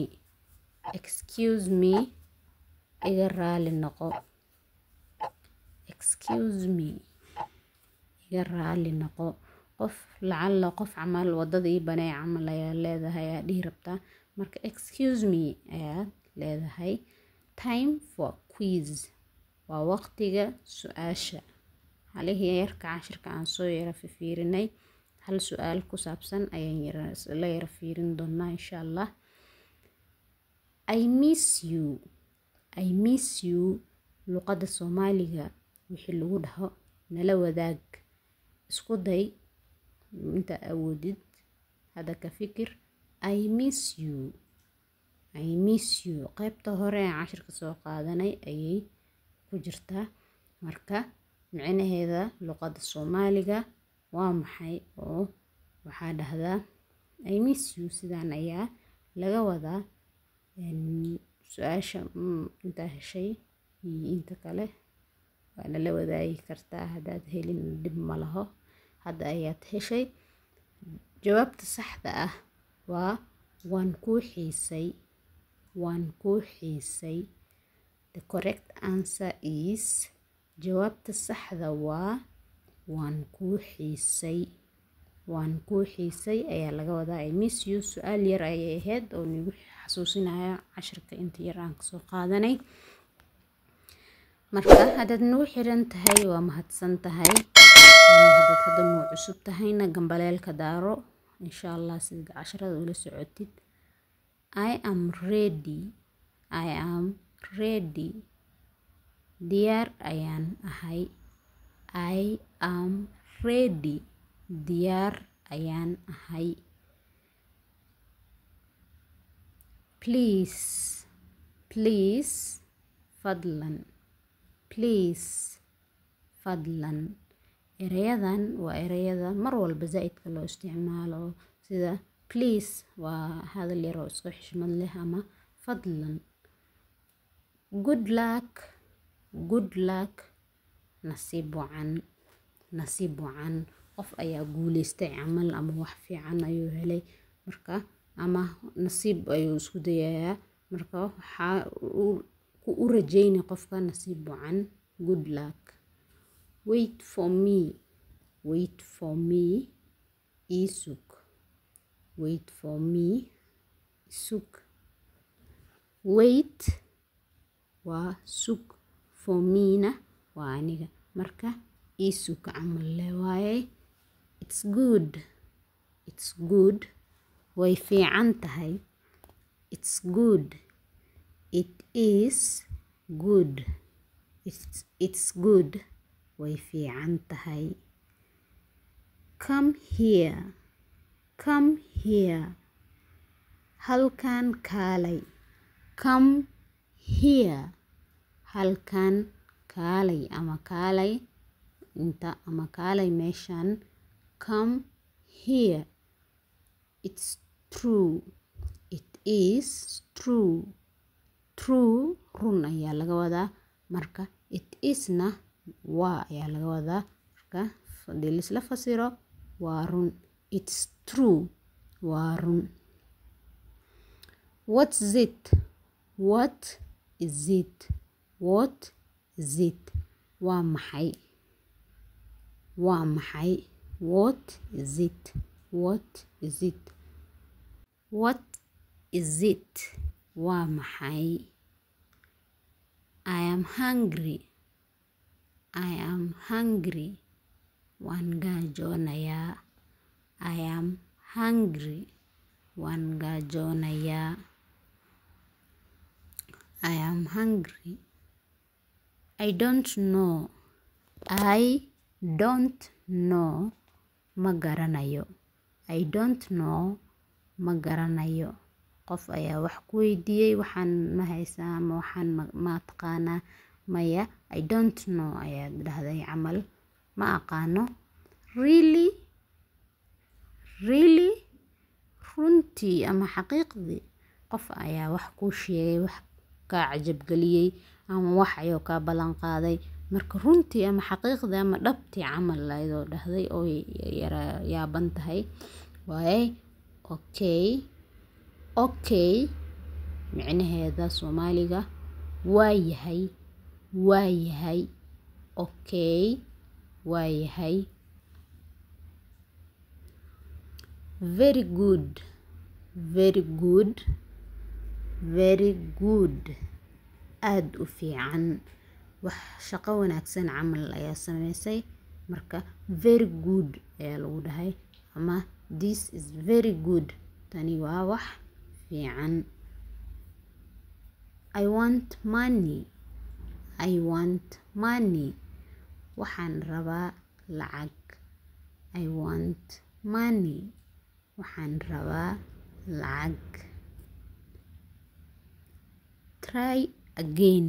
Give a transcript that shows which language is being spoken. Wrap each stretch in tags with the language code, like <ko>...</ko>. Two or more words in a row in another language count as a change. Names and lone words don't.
<so>me iga raali noqo qof lacala qof camal wadada ii banay camal ayaa leedahay ayaa dhihi rabtaa marka</so> <en>excuse me</en> <so>ayaa leedahay</so> <en>time for quiz</en> <so>waa waqtiga su-aasha halihii yarka cashirka aan soo yara fiirinay hal su-aal ku saabsan ayaan la yara fiirin doonaa</so> <ar>insha Allah</ar> <en>I miss you</en> <so>luqada Soomaaliga wixii lagu dhaho nala wadaag isku day inta awoodid hada ka fikir</so> <en>I miss you</en> <so>qaybta hore ee cashirka soo qaadanay ayay ku jirtaa marka macnaheeda luqada Soomaaliga waa maxay oo waxaa dhahdaa</so> <en>I miss you</en> <so>sidaan ayaa laga wadaa su-aasha inta heshay iyo inta kale waana la wadaagi kartaa haddaad helin dib ma laho hadda ayaad heshay jawaabta saxda ah waa waan ku xiisay</so> <en>the correct answer is</en> <so>jawaabta saxda waa waan ku xiisay ayaa laga wadaa I</so> <en>miss you</en> <so>su-aal yar ayay ahayd oo nagu xasuusinaya cashirka inta yar aan kasoo qaadanay marka haddaad nagu xiran tahay waa mahadsan tahay haddaad nagu cusub tahayna gambaleelka daaro</so> <ar>insha Allah</ar> <so>sida casharada ula socotid</so> <en>I am</en> <so>ready diyaar ayaan ahay</so> <en>I am ready</en> <so>diyaar ayaan ahay please fadlan erayadan waa erayada mar walba zaa'idka loo isticmaalo sida please waa hadal yar oo isku xishmad leh ama fadlan good luck nasiib wacan qof ayaa guuleystay camal ama wax fiican ayuu helay marka ama nasiib ayuu isku dayayaa marka waxaa u rajeynay qofka nasiib wacan</so> <en>good luck wait for</en> <so>me isug wait waa sug</so> <en>for me-</en> <so>na waa aniga marka isug camal le waaye it's</so> <en>good</en> <so>way fiican tahay</so> <en>it's good it is good it's good</en> <so>way fiican tahay</so> <en>come</en> <so>here halkan kaalay</so> <en>come here</en> <so>halkan kaalay ama kaalay inta ama kaalay meeshan.</so> <en>Come here. It's true. It is true. True</en> <so>run ayaa laga wadaa. Marka it isna waa ayaa laga wadaa. Marka hadii la isla fasiro waa run.</so> <en>It's true.</en> <so>Waa run.</so> <en>What's it? What is it? What is it?</en> <so>Waa maxay? Waa maxay?</so> <en>What is it? What is it? What is it?</en> <so>Waa maxay?</so> <en>I am hungry. I am hungry.</en> <so>Waan gaajoonayaa.</so> <en>I am hungry.</en> <so>Waan gaajoonayaa.</so> <en>I am hungry. I don't know. I don't know.</en> <so>Ma garanayo.</so> <en>I don't know.</en> <so>Ma garanayo. Qof ayaa wax ku weydiiyey waxaan ma haysaa ama waxaan ma taqaanaa. Maya,</so> <en>I don't know</en> <so>ayaad dhahday camal. Ma aqaano.</so> <en>Really? Really?</en> <so>Runtii ama xaqiiqdii. Qof ayaa wax ku sheegay, wax ka cajab galiyay ama wax ayuu ka balan qaaday. Marka runtii ama xaqiiqdii ama dhabtii camal ayadoo dhahday oo yaaban tahay.</so> <en>Waaye, okay. Okay.</en> <so>Micnaheeda Soomaaliga waa yahay. Waa yahay. Okay. Waa yahay.</so> <en>Very good. Very good. Very good.</en> <so>Aad u fiican. Wax shaqo wanaagsan camal ayaa sameysay. Marka</so> <en>very good</en> <so>ayaa lagu dhahay. Ama</so> <en>this is very good.</en> <so>Tani waa wax fiican.</so> <en>I want money. I want money.</en> <so>Waxaan rabaa lacag.</so> <en>I want money.</en> <so>Waxaan rabaa lacag.</so> <en>Try again.</en>